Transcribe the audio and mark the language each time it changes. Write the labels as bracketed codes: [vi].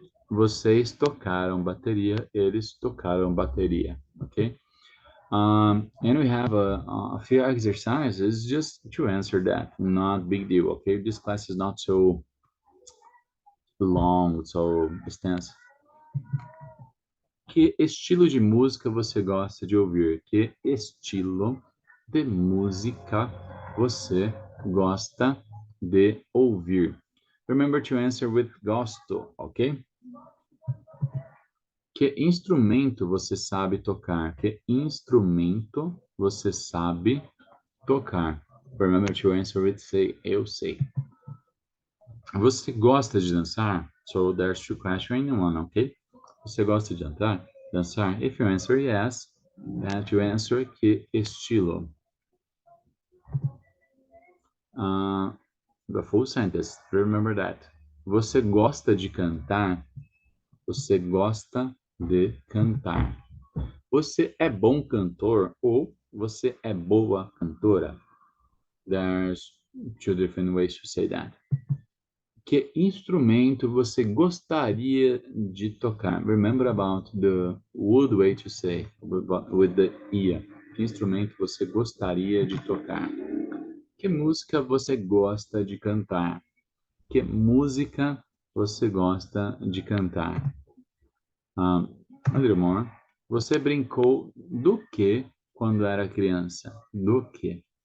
[pt] Vocês tocaram bateria, eles tocaram bateria, okay? [en] And we have a few exercises just to answer that. Not big deal, okay? This class is not so long, so extensive. [pt] Que estilo de música você gosta de ouvir? Que estilo de música você gosta de ouvir? [en] Remember to answer with gosto, ok? [pt] Que instrumento você sabe tocar? Que instrumento você sabe tocar? [en] Remember to answer with say, eu sei. [pt] Você gosta de dançar? [en] So there's two questions in one, ok? [pt] Você gosta de dançar? [en] If you answer yes, then you answer que estilo. The full sentence, remember that. [pt] Você gosta de cantar? Você gosta de cantar. Você é bom cantor ou Você é boa cantora? [en] There's two different ways to say that. [pt] Que instrumento você gostaria de tocar? [en] Remember about the would way to say with the ia. [pt] Que instrumento você gostaria de tocar? Que música você gosta de cantar? Que música você gosta de cantar? [en] A little more. [pt] Você brincou do que quando era criança? Do que?